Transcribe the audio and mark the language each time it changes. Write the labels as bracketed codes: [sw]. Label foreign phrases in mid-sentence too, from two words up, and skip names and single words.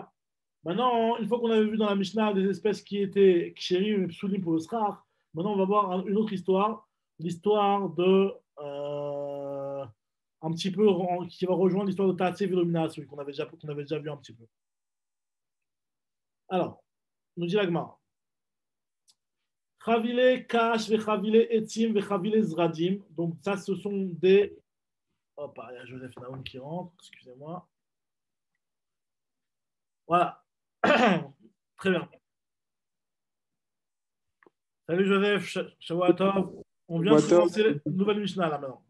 [fr] Maintenant, une fois qu'on avait vu dans la Mishnah des espèces qui étaient kshérim et psulim pour le srach, maintenant on va voir une autre histoire, l'histoire de un petit peu qui va rejoindre l'histoire de Taatse Vilomina, celui qu'on avait déjà vu un petit peu. Alors, nous dit la Gemara. [he] חבילי קש וחבילי עצים וחבילי זרדים. [fr] Donc ça, ce sont des... Hop, il y a Joseph Naoum qui rentre, excusez-moi. Voilà. Très bien. Salut Joseph, Shavuatov. On vient de commencer une nouvelle Mishnah là maintenant.